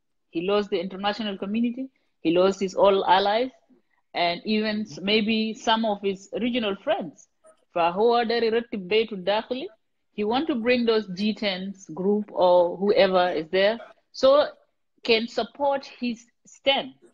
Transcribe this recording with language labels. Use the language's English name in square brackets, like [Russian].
[English] He lost the international community. He lost his all allies, and even maybe some of his regional friends. [Arabic] فهو داير يرتب بيته الداخلي. [English] He want to bring those G10s group or whoever is there so can support his stand.